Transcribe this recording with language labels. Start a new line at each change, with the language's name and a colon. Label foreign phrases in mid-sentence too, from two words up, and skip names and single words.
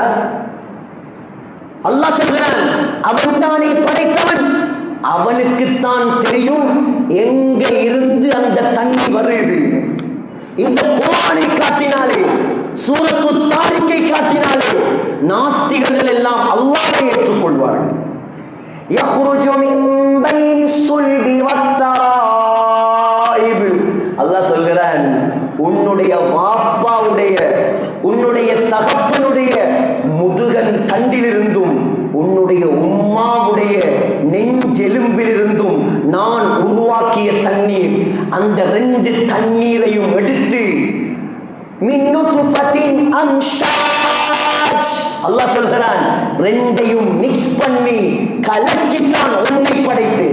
Tamil: அல்லாஹ் சொல்கிறான், அவன் தானே படைத்தவன், அவனுக்குத்தான் தெரியும் எங்க இருந்து அந்த தண்ணி வருது. இந்த குர்ஆனை காட்டினாலே, சூரத்து தாரிக்கை காட்டினாலே நாஸ்திகர்கள் எல்லாம் அல்லாஹ்வை ஏற்றுக்கொள்வார்கள்.
Arabic: يخرج من بين الصلب والترائب,
Tamil: அல்லாஹ் சொல்கிறான், உன்னுடைய வாப்பாவுடைய, உன்னுடைய தகப்பனுடைய முதுகன் தண்டிலிருந்தும் உன்னுடைய உம்மாவுடைய நெஞ்செலும்பிலிருந்தும் நான் உருவாக்கிய தண்ணீர், அந்த ரெண்டு தண்ணீரையும் எடுத்து
Arabic: من نطفة أمشاج,
Tamil: அல்லாஹ் சொல்கிறான், ரெண்டையும் மிக்ஸ் பண்ணி கலக்கித்தான் உன்னை படைத்து.